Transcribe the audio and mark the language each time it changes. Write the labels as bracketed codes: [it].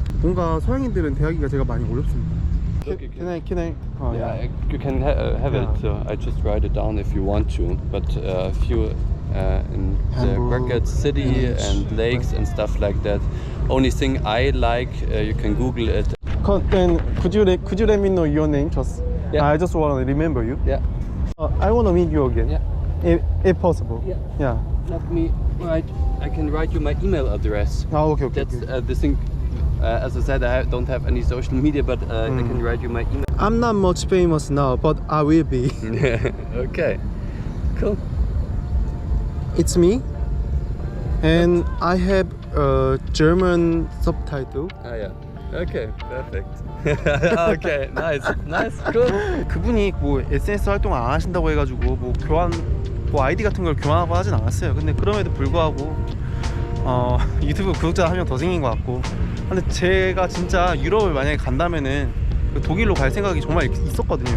[ko] 뭔가 서양인들은 대하기가 제가 많이 어렵습니다. [en] Can I? Yeah, you can have it. I just write it down if you want to. But if you in the Hamburg, Brackett city and lakes and stuff like that, only thing I like, you can Google it. Then could you let me know your name just? Yeah. I just want to remember you. Yeah. I want to meet you again. Yeah. If possible. Yeah. Yeah. Let me write. I can write you my email address. Okay. That's the thing. As I said, I don't have any social media, but I can write you my email. I'm not much famous now, but I will be. Okay. Cool. It's me, and I have a German subtitle. Ah yeah. Okay. Perfect. Okay. Nice. Cool. [ko] 그분이 뭐 SNS 활동 안 하신다고 해가지고 뭐 교환 아이디 같은 걸 교환하고 하진 않았어요. 근데 그럼에도 불구하고 유튜브 구독자 한 명 더 생긴 것 같고. 근데 제가 진짜 유럽을 만약에 간다면은 그 독일로 갈 생각이 정말 있었거든요.